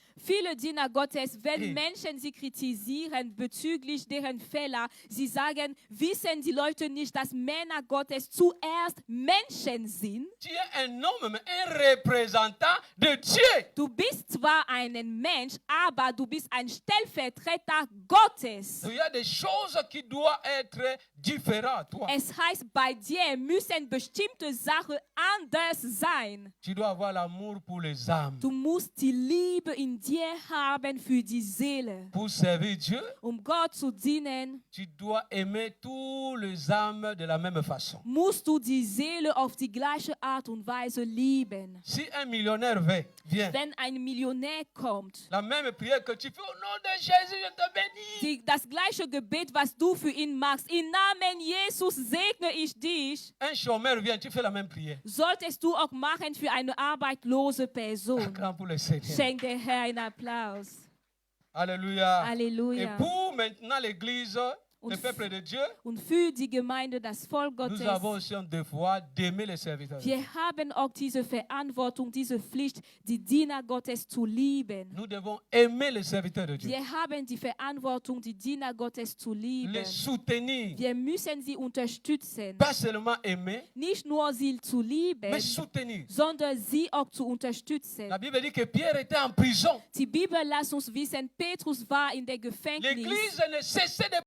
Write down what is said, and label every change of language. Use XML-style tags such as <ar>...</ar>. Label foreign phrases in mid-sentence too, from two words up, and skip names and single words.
<de>Viele Diener Gottes, wenn Hey. Menschen sie kritisieren bezüglich deren Fehler, sie sagen, wissen die Leute nicht, dass Männer Gottes zuerst Menschen sind?</de> <fr>Tu es un homme, mais un représentant de Dieu.</fr> <de>Du bist zwar ein Mensch, aber du bist ein Stellvertreter Gottes.</de> <fr>Il y a des choses qui doivent être différentes. Toi.</fr> <de>Es heißt, bei dir müssen bestimmte Sachen anders sein.</de> <fr>Tu dois avoir l'amour pour les âmes.</fr> <de>Du musst die Liebe in dir haben für die Seele.</de> <fr>Pour servir Dieu,</fr> <de>Gott zu dienen,</de> <fr>tu dois aimer tous les âmes de la même façon.</fr> <de>musst du die Seele auf die gleiche Art und Weise lieben.</de> <fr>Si un millionnaire vient,</fr> <de>Wenn ein Millionär kommt,</de> <fr>la même prière que tu fais au nom de Jésus, je te bénis.</fr> <de>das gleiche Gebet, was du für ihn machst, im Namen Jesus segne ich dich,</de> <fr>Un chômeur vient, tu fais la même prière.</fr> <de>solltest du auch machen für eine arbeitslose Person.</de> <fr>Acclame pour le Seigneur.</fr> <de>Schenk der Herr einen Applaus.</de> <fr>Alléluia. Et</fr> <de>Halleluja.</de> <fr>pour maintenant l'Église, le</fr> <de>Und-</de> <fr>peuple de Dieu,</fr> <de>Und für die Gemeinde, das Volk</de> <fr>nous avons</fr> <de>Gottes,</de> <fr>aussi un devoir d'aimer les serviteurs.</fr> <de>wir haben auch diese Verantwortung, diese Pflicht, die Diener Gottes zu lieben.</de> <fr>Nous devons aimer les serviteurs de Dieu,</fr> <de>Wir haben die Verantwortung, die Diener Gottes zu lieben.</de> <fr>les soutenir.</fr> <de>Wir müssen sie unterstützen.</de> <fr>Pas seulement aimer,</fr> <de>Nicht nur sie zu lieben,</de> <fr>mais soutenir.</fr> <de>sondern sie auch zu unterstützen.</de> <fr>La Bible dit que Pierre était en prison.</fr> <de>Die Bibel lässt uns wissen, Petrus war in der Gefängnis.</de> <fr>L'Église ne cessait de</fr>